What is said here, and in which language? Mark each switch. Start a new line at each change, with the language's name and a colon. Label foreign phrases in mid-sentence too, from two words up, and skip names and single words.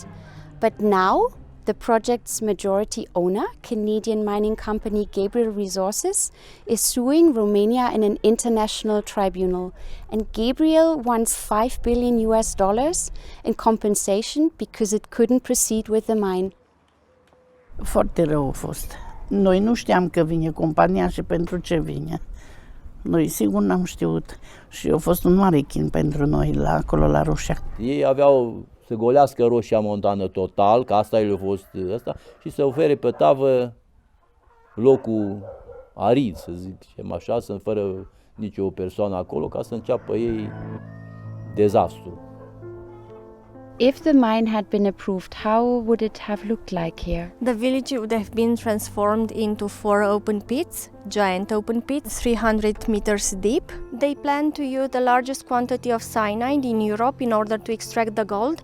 English: But now, the project's majority owner, Canadian mining company Gabriel Resources, is suing Romania in an international tribunal. And Gabriel wants $5 billion in compensation because it couldn't proceed with the mine.
Romanian: Foarte rău a fost. Noi nu știam că vine compania și pentru ce vine. Noi sigur n-am știut și a fost un mare chin pentru noi acolo la Rosia. Ei aveau să golească Rosia Montană total, că asta le-a fost ăsta, și să ofere pe tavă locul arid, să zicem așa, fără nicio persoană acolo, ca să înceapă ei dezastru.
English: If the mine had been approved, how would it have looked like here? The village would have been transformed into 4 open pits, giant open pits, 300 meters deep. They plan to use the largest quantity of cyanide in Europe in order to extract the gold.